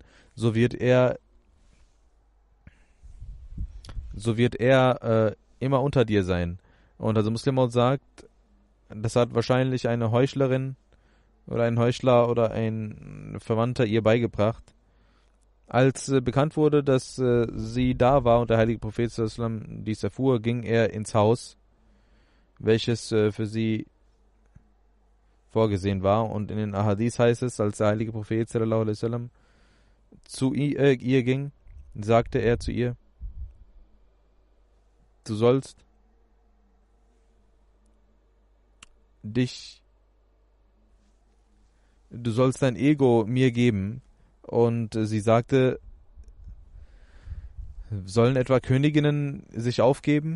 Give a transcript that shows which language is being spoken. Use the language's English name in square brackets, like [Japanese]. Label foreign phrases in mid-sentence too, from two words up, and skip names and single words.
[German] So wird er immer unter dir sein. Und also Muslim sagt, das hat wahrscheinlich eine Heuchlerin oder ein Heuchler oder ein Verwandter ihr beigebracht. Als bekannt wurde, dass sie da war und der heilige Prophet [Arabic] صلى الله عليه وسلم [German] dies erfuhr, ging er ins Haus, welches für sie vorgesehen war. Und in den Ahadith heißt es, als der heilige Prophet [Arabic] صلى الله عليه وسلم [German] zu ihr ging, sagte er zu ihr, du sollst dein Ego mir geben. Und sie sagte, sollen etwa Königinnen sich aufgeben?